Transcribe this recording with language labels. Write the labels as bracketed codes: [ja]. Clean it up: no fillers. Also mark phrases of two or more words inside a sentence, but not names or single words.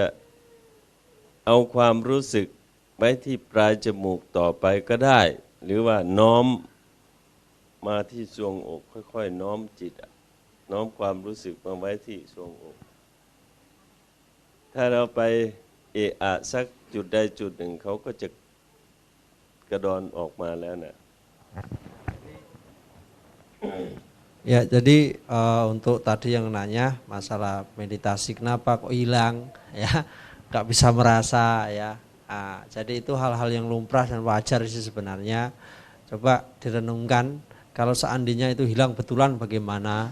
[th] เอาความรู้สึกไว้ที่ปลายจมูกต่อไปก็ได้หรือว่าน้อมมาที่ทรวงอกค่อยๆน้อมจิตน้อมความรู้สึกมาไว้ที่ทรวงอกถ้าเราไปเอะอะสักจุดใดจุดหนึ่งเขาก็จะกระดอนออกมาแล้วนะ [id] Ya, jadi untuk tadi yang nanya masalah meditasi kenapa kok hilang ya, nggak bisa merasa ya. Jadi itu hal-hal yang lumrah dan wajar sih sebenarnya. Coba direnungkan kalau seandainya itu hilang betulan bagaimana.